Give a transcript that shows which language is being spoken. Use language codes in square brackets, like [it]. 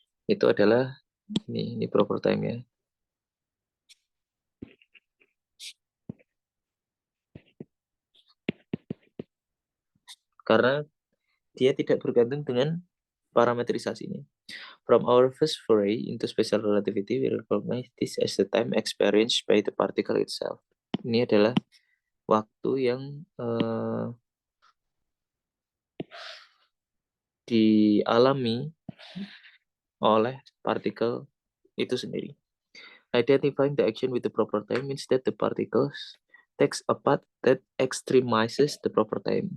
[id] Itu adalah ini proper time ya. Karena dia tidak bergantung dengan parametrisasinya. [en] From our first foray into special relativity, we recognize this as the time experienced by the particle itself. [id] Ini adalah waktu yang dialami oleh partikel itu sendiri. [en] Identifying the action with the proper time means that the particles takes a path that extremizes the proper time.